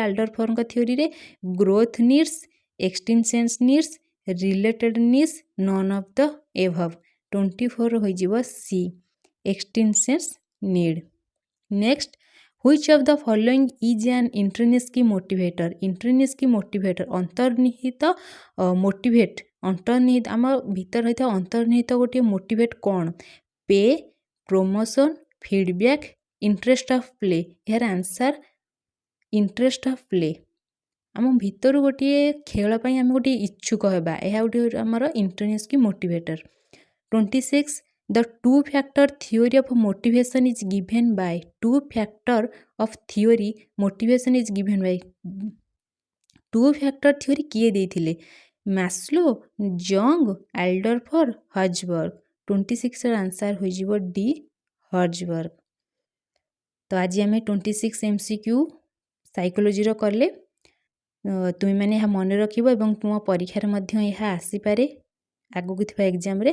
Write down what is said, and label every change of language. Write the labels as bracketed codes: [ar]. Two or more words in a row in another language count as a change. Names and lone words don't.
[or] ଆଲ୍ଡରଫର୍ଙ୍କ ଥିଓରିରେ [en] growth needs, extinction needs, related needs, none of the above. 24 ହୋଇଯିବ C extinction need. Next, which of the following is an intrinsic motivator? Intrinsic motivator ଅନ୍ତର୍ନିହିତ motivate. [or] ଅନ୍ତର୍ନିହିତ ଆମ ଭିତରେ ରହିଥିବା ଅନ୍ତର୍ନିହିତ ଗୋଟିଏ ମୋଟିଭେଟ୍ କ'ଣ? [en] Pay, promotion, feedback, interest of play. ଏହାର answer interest of play. [or] ଆମ ଭିତରୁ ଗୋଟିଏ ଖେଳ ପାଇଁ ଆମେ ଗୋଟିଏ ଇଚ୍ଛୁକ ହେବା, ଏହା ଗୋଟିଏ ଆମର ଇଣ୍ଟରିନ୍ସିକ୍ ମୋଟିଭେଟର. [en] 26 the two factor theory of motivation is given by. Two factor of theory motivation is given by. two factor theory [or] କିଏ ଦେଇଥିଲେ? ମାସ୍ଲୋ, ଜଙ୍ଗ, ଆଲ୍ଡରଫର୍, ହଜବର୍ଗ. 26 ର ଆନ୍ସର ହୋଇଯିବ D ହଜବର୍ଗ. ତ ଆଜି ଆମେ 26 [en] MCQ ସାଇକୋଲୋଜିର [or] କଲେ. ତୁମେମାନେ ଏହା ମନେ ରଖିବ ଏବଂ ତୁମ ପରୀକ୍ଷାରେ ମଧ୍ୟ ଏହା ଆସିପାରେ ଆଗକୁ ଥିବା ଏକ୍ଜାମରେ.